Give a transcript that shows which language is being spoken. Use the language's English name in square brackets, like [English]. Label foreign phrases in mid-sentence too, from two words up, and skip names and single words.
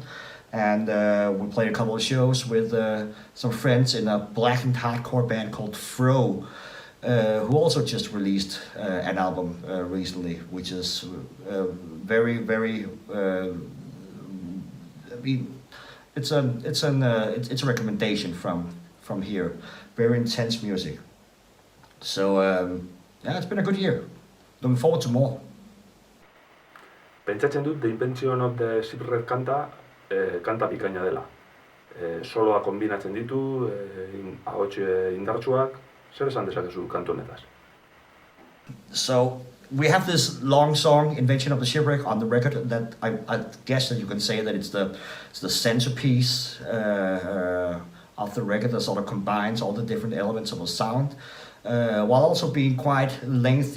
[English] And we played a couple of shows with some friends in a black and hardcore band called Fro, who also just released an album recently, which is very, very. I mean, it's a recommendation from here. Very intense music. So yeah, it's been a good year. Looking forward to more. [Basque] Pentsatzen dut The Invention of the Shipwreck kanta bikaina dela. Soloa kombinatzen ditu, ahots indartsuak. Zer esan dezakezu kantu honetaz? [English] So we have this long song, Invention of the Shipwreck, on the record that I guess that you can say that it's the centerpiece of the record that sort of combines all the different elements of a sound, while also being quite lengthy.